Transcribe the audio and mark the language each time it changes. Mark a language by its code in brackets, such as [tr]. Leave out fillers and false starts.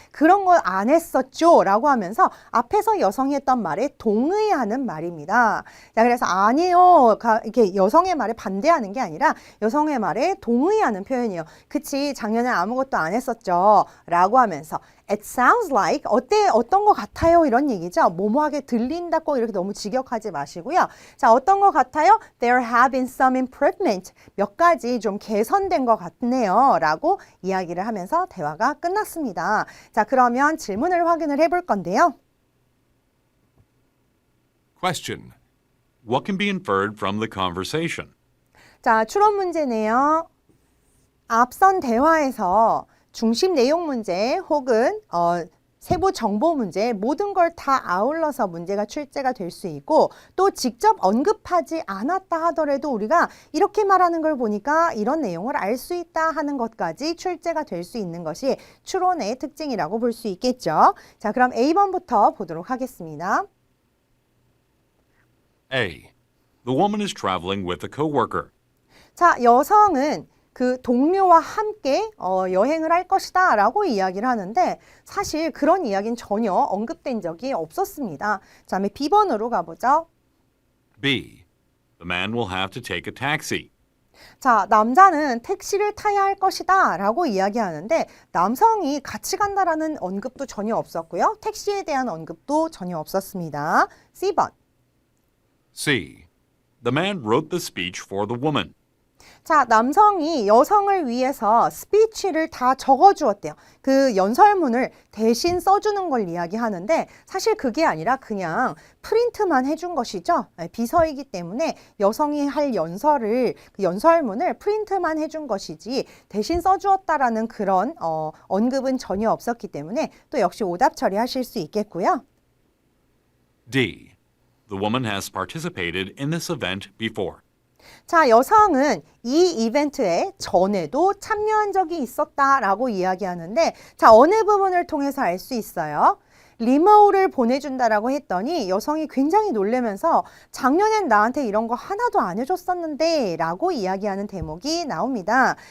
[ko] 그런 걸 안 했었죠 라고 하면서 앞에서 여성이 했던 말에 동의하는 말입니다. 자, 그래서 아니요. 이렇게 여성의 말에 반대하는 게 아니라 여성의 말에 동의하는 표현이에요. 그치, 작년에 아무것도 안 했었죠 라고 하면서 [en] It sounds like [ko] 어떤 것 같아요 이런 얘기죠. 뭐뭐하게 들린다고 이렇게 너무 직역하지 마시고요. 자, 어떤 것 같아요? [en] There have been some improvement. [ko] 몇 가지 좀 개선된 것 같네요 라고 이야기를 하면서 대화가 끝났습니다. 자, 그러면 질문을 확인을 해볼 건데요. [en] Question. What can be inferred from the conversation? [ko] 자, 추론 문제네요. 앞선 대화에서 중심 내용 문제 혹은 세부 정보 문제 모든 걸 다 아울러서 문제가 출제가 될 수 있고 또 직접 언급하지 않았다 하더라도 우리가 이렇게 말하는 걸 보니까 이런 내용을 알 수 있다 하는 것까지 출제가 될 수 있는 것이 추론의 특징이라고 볼 수 있겠죠. 자, 그럼 A번부터 보도록 하겠습니다. [en] A. The woman is traveling with a coworker. [ko] 자, 여성은 그 동료와 함께 여행을 할 것이다 라고 이야기를 하는데 사실 그런 이야기는 전혀 언급된 적이 없었습니다. 자, 다음에 B번으로 가보죠. [en] B. The man will have to take a taxi. [ko] 자, 남자는 택시를 타야 할 것이다 라고 이야기하는데 남성이 같이 간다라는 언급도 전혀 없었고요. 택시에 대한 언급도 전혀 없었습니다. C번. [en] C. The man wrote the speech for the woman. [ko] 자, 남성이 여성을 위해서 스피치를 다 적어주었대요. 그 연설문을 대신 써주는 걸 이야기하는데 사실 그게 아니라 그냥 프린트만 해준 것이죠. 비서이기 때문에 여성이 할 그 연설문을 프린트만 해준 것이지 대신 써주었다라는 그런 언급은 전혀 없었기 때문에 또 역시 오답 처리하실 수 있겠고요. [en] D. The woman has participated in this event before. [ko] 자, 여성은 이 이벤트에 전에도 참여한 적이 있었다라고 이야기하는데 자, 어느 부분을 통해서 알 수 있어요? 리모를 보내준다라고 했더니 여성이 굉장히 놀라면서 작년엔 나한테 이런 거 하나도 안 해줬었는데 라고 이야기하는 대목이 나옵니다.